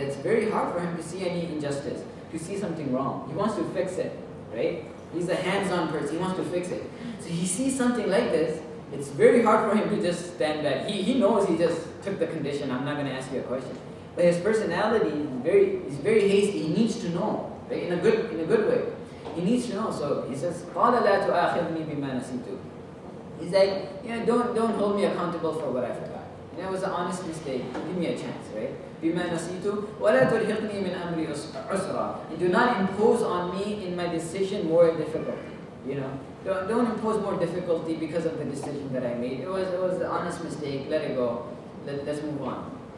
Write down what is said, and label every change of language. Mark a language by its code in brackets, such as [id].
[en] That's very hard for him to see any injustice, to see something wrong. He wants to fix it, right? He's a hands-on person. He wants to fix it. So he sees something like this. It's very hard for him to just stand back. He knows he just took the condition. I'm not going to ask you a question. But his personality is very hasty. He needs to know, right? In a good way. He needs to know. So he says, [ar] قَالَ لَا تُؤَاخِذْنِي بِمَا نَسِيتُ. [en] He's like, don't hold me accountable for what I forgot. It was an honest mistake. Give me a chance, right? [ar] بِمَا نَسِيتُ وَلَا تُلْحِقْنِي مِنْ أَمْرِي عُسْرًا. [en] And do not impose on me in my decision more difficulty. Don't impose more difficulty because of the decision that I made. It was an honest mistake. Let it go. Let's move on.